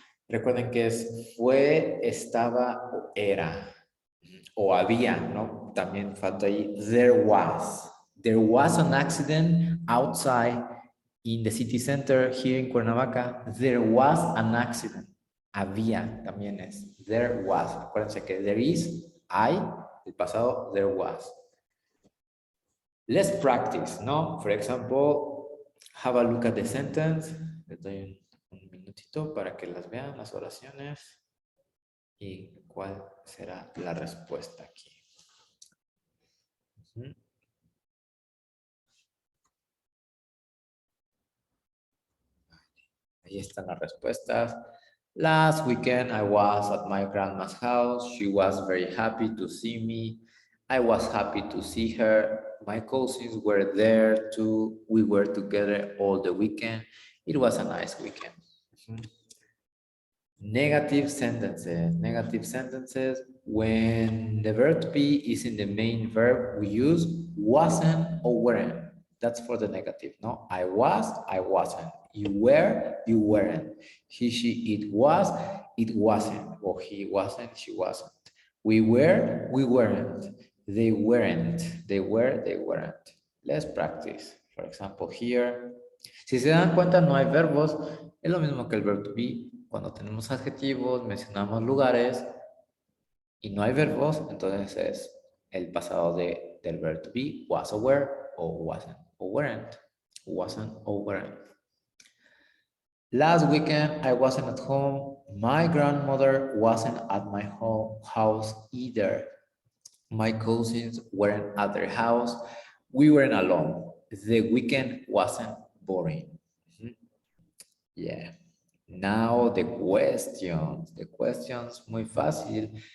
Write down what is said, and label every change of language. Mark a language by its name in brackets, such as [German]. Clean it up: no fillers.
[Spanish] Recuerden que es fue, estaba o era. O había, ¿no? También falta ahí. [English] There was. There was an accident outside in the city center here in Cuernavaca. There was an accident. [Spanish] Había también es. [English] There was. [Spanish] Acuérdense que [English] there is, [Spanish] hay, el pasado, [English] there was. Let's practice, [Spanish] ¿no? [English] For example, have a look at the sentence. [Spanish] Les doy un minutito para que las vean, las oraciones. Y cuál será la respuesta aquí. Ahí están las respuestas. [English] Last weekend, I was at my grandma's house. She was very happy to see me. I was happy to see her. My cousins were there too. We were together all the weekend. It was a nice weekend. Negative sentences. Negative sentences. When the verb to be is in the main verb, we use wasn't or weren't. That's for the negative, no? I was, I wasn't. You were, you weren't. He, she, it was, it wasn't. Or he wasn't, she wasn't. We were, we weren't. They weren't. They were, they weren't. Let's practice. For example, here. [Spanish] Si se dan cuenta, no hay verbos. Es lo mismo que el verb to be. Cuando tenemos adjetivos, mencionamos lugares y no hay verbos, entonces es el pasado del verb to be. [English] Was or were, or wasn't or weren't. Wasn't or weren't. Last weekend, I wasn't at home. My grandmother wasn't at my house either. My cousins weren't at their house. We weren't alone. The weekend wasn't boring. Yeah. Now the questions. The questions, [Spanish] muy fácil.